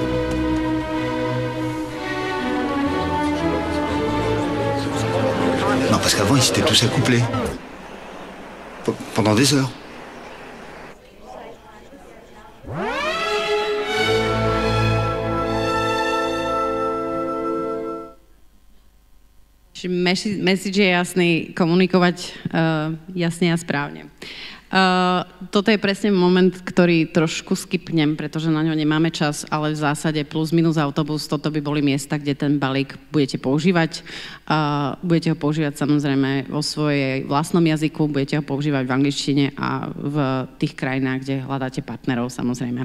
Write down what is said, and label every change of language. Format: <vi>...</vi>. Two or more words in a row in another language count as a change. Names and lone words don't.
<fr>Non, parce qu'avant, ils s'étaient tous accouplés. Pendant des heures.</fr> <sk>Message je jasný, komunikovať jasne a správne. Toto je presne moment, ktorý trošku skipnem, pretože na ňo nemáme čas, ale v zásade plus minus autobus, toto by boli miesta, kde ten balík budete používať. Budete ho používať samozrejme vo svojej vlastnom jazyku, budete ho používať v angličtine a v tých krajinách, kde hľadáte partnerov samozrejme.</sk>